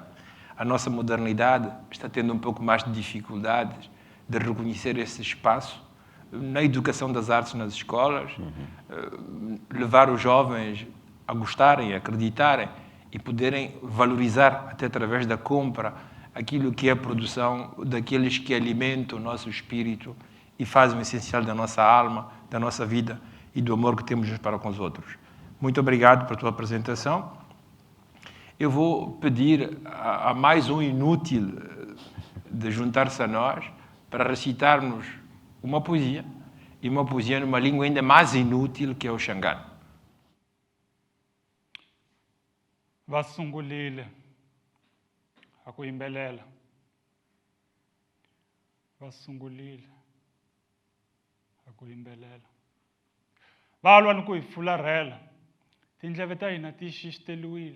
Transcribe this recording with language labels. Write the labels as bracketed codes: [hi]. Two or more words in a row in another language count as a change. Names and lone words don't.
[pt] A nossa modernidade está tendo um pouco mais de dificuldades de reconhecer esse espaço na educação das artes nas escolas, levar os jovens a gostarem, a acreditarem e poderem valorizar, até através da compra, aquilo que é a produção daqueles que alimentam o nosso espírito e fazem o essencial da nossa alma, da nossa vida e do amor que temos uns para com os outros. Muito obrigado pela tua apresentação. Eu vou pedir a mais um inútil de juntar-se a nós para recitarmos uma poesia, e uma poesia numa língua ainda mais inútil, que é o Xangano. [ts] Vasungulile akuyimbelela. Vasungulile akuyimbelela. Valwa ni ku hi fularhela. Tindleve ta hina ti xixiteliwile.